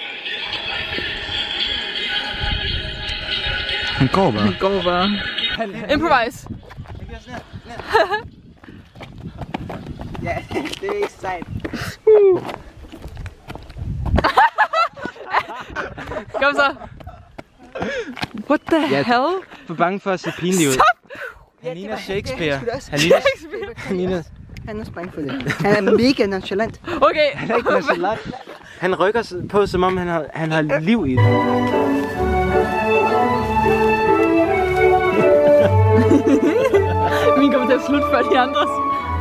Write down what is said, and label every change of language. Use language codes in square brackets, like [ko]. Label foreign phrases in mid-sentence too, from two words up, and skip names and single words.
[da] Han går bare. Han går bare. Improvise. Ja, det er ikke sejt. Kom så. [en] What the hell? [da] For bange for at se pinlig ud. Stop! Han ligner Shakespeare. Han ligner... Han er spændt for det. Han er mega nonchalant. Okay. Han er ikke nonchalant. Han rykker på, som om han har liv i det. Min kommer til at slutte før de andres.